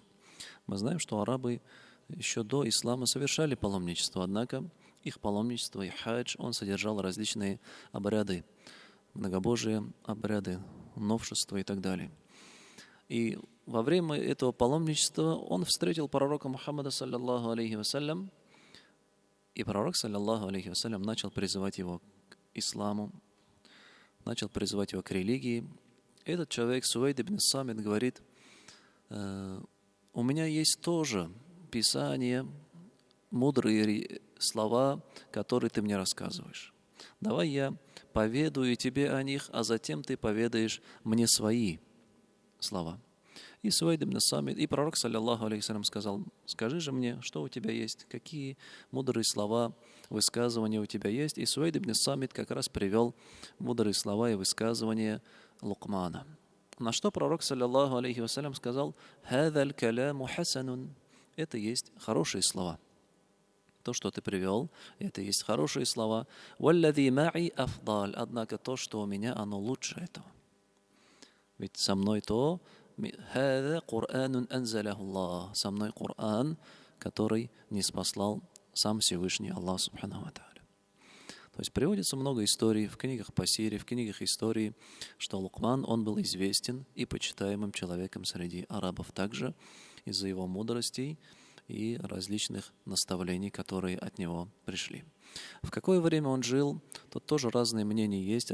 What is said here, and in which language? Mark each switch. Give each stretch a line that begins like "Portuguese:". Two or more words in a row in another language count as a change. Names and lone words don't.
Russian: Мы знаем, что арабы еще до ислама совершали паломничество, однако их паломничество и хадж, он содержал различные обряды, многобожие обряды, новшества и так далее. И во время этого паломничества он встретил пророка Мухаммада,
Arabic: صلى الله عليه وسلم,
Russian: и пророк,
Arabic: صلى الله عليه وسلم,
Russian: начал призывать его к исламу, начал призывать его к религии. Этот человек, Суэйд ибн Самит, говорит: у меня есть тоже писание, мудрые слова, которые ты мне рассказываешь. Давай я поведаю тебе о них, а затем ты поведаешь мне свои слова. И Суэйд ибн Самит, и пророк,
Arabic: صلى الله عليه وسلم,
Russian: сказал: скажи же мне, что у тебя есть, какие мудрые слова, высказывания у тебя есть. И Суэйд ибн Самит как раз привел мудрые слова и высказывания Лукмана. На что пророк,
Arabic: صلى الله عليه وسلم, сказал: «هذا الكلام حسن».
Russian: Это есть хорошие слова. То, что ты привел, это есть хорошие слова.
Arabic: «والذي معي أفضل».
Russian: Однако то, что у меня, оно лучше этого. Ведь со мной то,
Arabic: «هذا قرآن أنزله الله».
Russian: Со мной Кур'ан, который ниспослал сам Всевышний Аллах
Arabic: سبحانه وتعالى.
Russian: То есть приводится много историй в книгах по сире, в книгах истории, что Лукман, он был известен и почитаемым человеком среди арабов также из-за его мудростей и различных наставлений, которые от него пришли. В какое время он жил, тут тоже разные мнения есть.